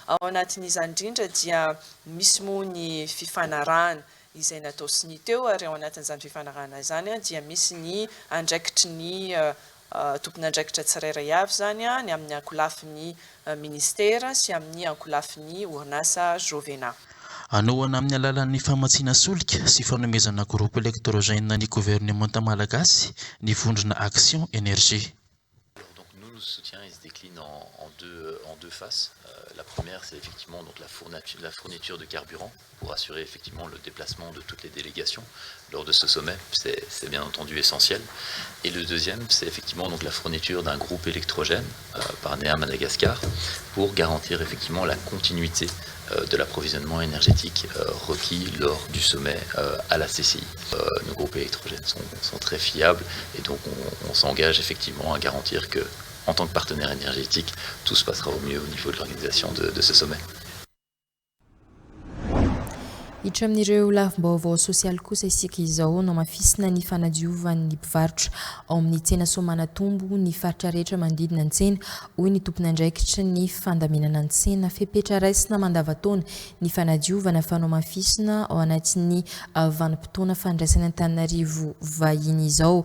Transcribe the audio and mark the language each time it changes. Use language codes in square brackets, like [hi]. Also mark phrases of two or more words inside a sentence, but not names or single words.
[mg] Ao anatin'izany indrindra dia misy moa ny fifanarahana izay natao siny teo ary ao anatin'izany fifanarahana izany dia misy ny andraikitry ny tompon'andraikitra tsirairay avy zany ny amin'ny ankolafin'ny ministera sy amin'ny ankolafin'ny orinasa Jovena. Anohana amin'ny alalan'ny famatsiana solika sy fanomezana [fr] groupe électrogène [mg] ny gouvernemanta malagasy ny vondrona Action Énergie. [fr] le soutien il se décline en deux faces. La première, c'est effectivement donc la fourniture de carburant pour assurer effectivement le déplacement de toutes les délégations lors de ce sommet. C'est bien entendu essentiel. Et le deuxième, c'est effectivement donc la fourniture d'un groupe électrogène par NEA Madagascar pour garantir effectivement la continuité de l'approvisionnement énergétique requis lors du sommet à la CCI. Nos groupes électrogènes sont très fiables et donc on s'engage effectivement à garantir que, en tant que partenaire énergétique, tout se passera au mieux au niveau de l'organisation de ce sommet. [mg] Hiditra amin'ireo lafim-baovao sosialy kosa isika izao no mafisina ny fanadiovan'ny mpivarotra ao amin'ny tsena Soamanatombo ny faritra rehetra manodidina ny tsena hoy ny tompon'andraikitra ny fandaminana ny tsena fepetra raisina mandavataona ny fanadiovana fanao mafisina ao anatin'ny vanim-potoana fandraisana Antananarivo vahiny izao.